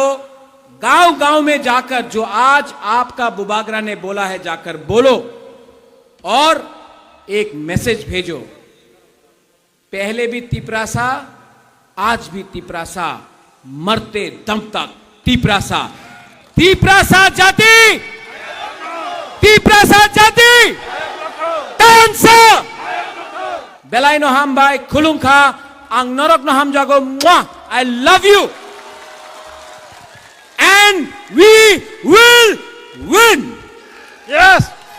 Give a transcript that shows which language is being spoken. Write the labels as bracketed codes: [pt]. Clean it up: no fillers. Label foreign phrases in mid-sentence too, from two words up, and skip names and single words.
[hi] गांव गांव में जाकर जो आज आपका बुबागरा ने बोला है, जाकर बोलो और एक मैसेज भेजो। पहले भी तिपरासा, आज भी तिपरासा, मरते दम तक तिपरासा। तिपरासा जाति, तिपरासा जाति [trp] tansa belai no hambai khulungkha ang norok no ham jago mwah. [en] I love you and we will win. Yes.